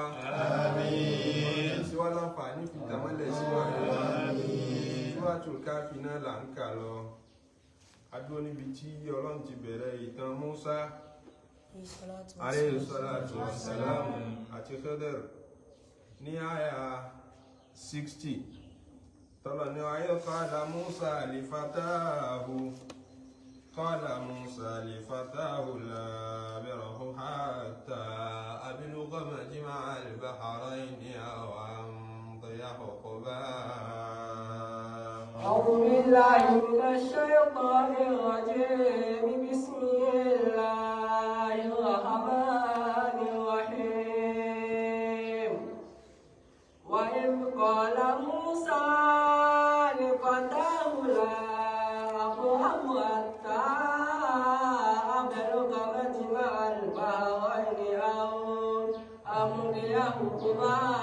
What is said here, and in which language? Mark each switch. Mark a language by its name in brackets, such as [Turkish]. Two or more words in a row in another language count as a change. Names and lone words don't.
[Yoruba] àmín. sí wa láǹfààní fi tàmọ́lẹ̀ sí wa Suratul Kahfi náà là ń kà lọ adúró níbi tí ọlọ́run ti bẹ̀rẹ̀ ìtàn Musa [Arabic] عليه الصلاة والسلام [Yoruba] àti Khidr ní àyà 60 tọ́lọ̀ ní ayé [Arabic] قال موسى لفتاه قال موسى لفتاه لا أبرح حتى أبلغ مجمع البحرين أو أمضي حقبا أعوذ بالله من الشيطان الرجيم بسم الله الرحمن الرحيم وإذ قال موسى لفتاه لا أبرح حتى أبلغ مجمع البحرين أو أمضي حقبا